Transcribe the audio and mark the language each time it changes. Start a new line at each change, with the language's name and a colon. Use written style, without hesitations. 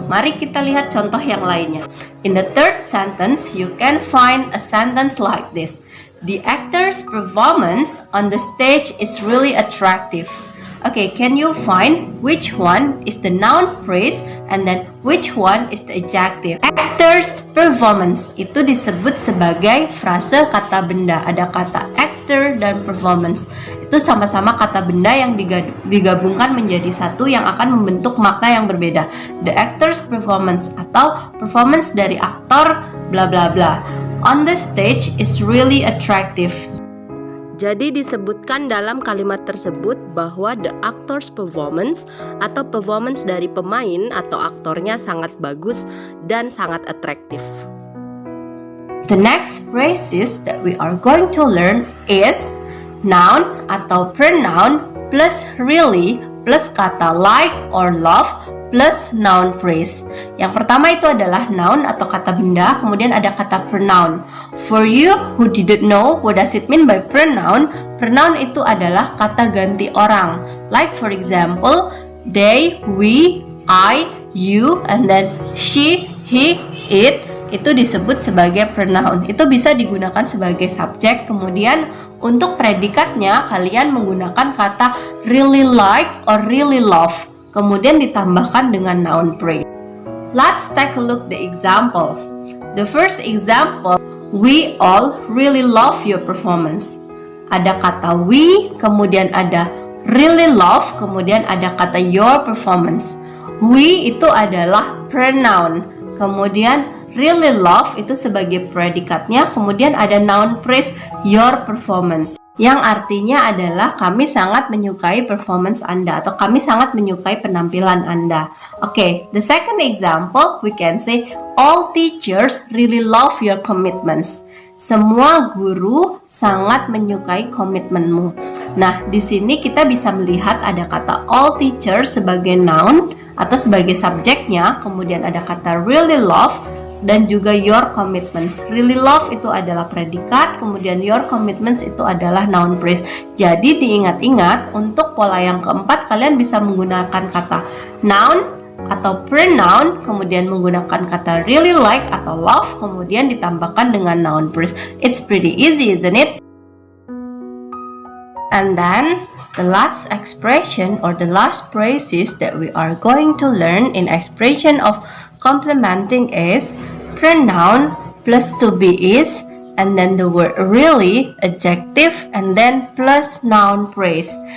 Indonesian: Mari kita lihat contoh yang lainnya.
English: In the third sentence, you can find a sentence like this. The actor's performance on the stage is really attractive. Okay, can you find which one is the noun praise and then which one is the adjective?
Indonesian: Actor's performance itu disebut sebagai frase kata benda. Ada kata actor dan performance. Itu sama-sama kata benda yang digabungkan menjadi satu yang akan membentuk makna yang berbeda.
English: The actor's performance
Indonesian: atau performance dari aktor
English: bla bla bla on the stage is really attractive.
Indonesian: Jadi disebutkan dalam kalimat tersebut bahwa
English: the actor's performance
Indonesian: atau performance dari pemain atau aktornya sangat bagus dan sangat atraktif.
English: The next phrases that we are going to learn is noun atau pronoun plus really plus kata like or love plus noun phrase.
Indonesian: Yang pertama itu adalah noun atau kata benda, kemudian ada kata pronoun.
English: For you who didn't know what does it mean by pronoun,
Indonesian: pronoun itu adalah kata ganti orang.
English: Like for example, they, we, I, you, and then she, he, it,
Indonesian: itu disebut sebagai pronoun. Itu bisa digunakan sebagai subjek. Kemudian untuk predikatnya kalian menggunakan kata
English: really like or really love,
Indonesian: kemudian ditambahkan dengan noun phrase.
English: Let's take a look the example. The first example, we all really love your performance.
Indonesian: Ada kata we, kemudian ada really love, kemudian ada kata your performance. We itu adalah pronoun, kemudian really love itu sebagai predikatnya, kemudian ada noun phrase your performance, yang artinya adalah kami sangat menyukai performance Anda atau kami sangat menyukai penampilan Anda.
English: Okay, the second example we can say all teachers really love your commitments.
Indonesian: Semua guru sangat menyukai komitmenmu. Nah, di sini kita bisa melihat ada kata all teachers sebagai noun atau sebagai subjeknya, kemudian ada kata really love dan juga your commitments. Really love itu adalah predikat, kemudian your commitments itu adalah noun phrase. Jadi diingat-ingat, untuk pola yang keempat kalian bisa menggunakan kata noun atau pronoun, kemudian menggunakan kata really like atau love, kemudian ditambahkan dengan noun phrase.
English: It's pretty easy, isn't it? And then the last expression or the last phrases that we are going to learn in expression of complementing is pronoun plus to be is, and then the word really, adjective, and then plus noun phrase.